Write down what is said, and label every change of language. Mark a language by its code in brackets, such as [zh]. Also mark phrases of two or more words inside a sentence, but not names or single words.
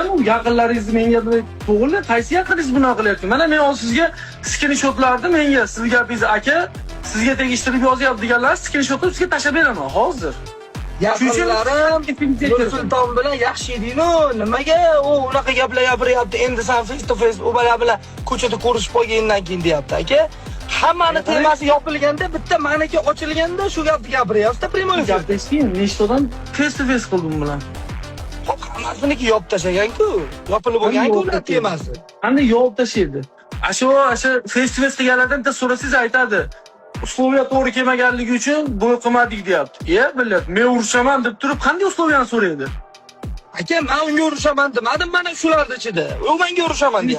[uz] U yaqinlaringizni menga to'g'ri, qaysi yaqinlaringiz bunaqa qilyapti? Mana men hozir sizga skrinshotlarni menga siz gapingiz aka, sizga tegishtirib yozyapti deganlar skrinshotni sizga tashab beraman hozir. Yaqinlarim Nursulton bilan yaxshi eding-ku, nimaga u unaqa gaplar gapiryapti? Endi sen [en] face to face [uz] u bilan ko'chada ko'rishib qolgandan keyin deyapti aka. Hammani temasi yopilganda, bitta meniki ochilganda shu gapni gapiryapti, primoy. Gapni eshitding, nechta odam [en] face to face [uz] qildim bilan. Hop, hammasini yopib tashlagan-ku, yopilib bo'lgan-ku ular temasi. Qanday yopib tashlaydi? Ashu [en] face to face [uz] qilganlardan bitta so'rasangiz aytadi. Usloviya to'g'ri kelmaganligi uchun bo'y qilmadik deyapti. Biladi, men urushaman deb turib qanday usloviyani so'raydi? Aka, men unga urushaman demadim, mana shularning ichida. U menga urushaman deyapti.